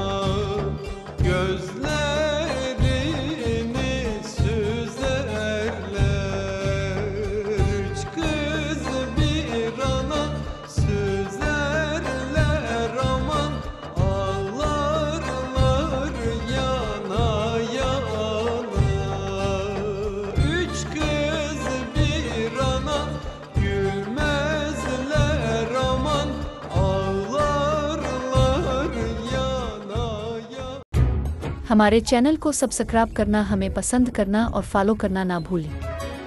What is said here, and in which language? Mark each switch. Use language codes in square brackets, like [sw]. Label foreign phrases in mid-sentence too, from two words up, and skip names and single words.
[tr] Gözlerini süzerler, üç kız bir ana süzerler aman, ağlarlar yana yana. Üç kız bir ana gülmezler aman, ağlarlar yana yana. [hi] हमारे चैनल को सब्सक्राइब करना, हमें पसंद करना और फॉलो करना ना भूलें।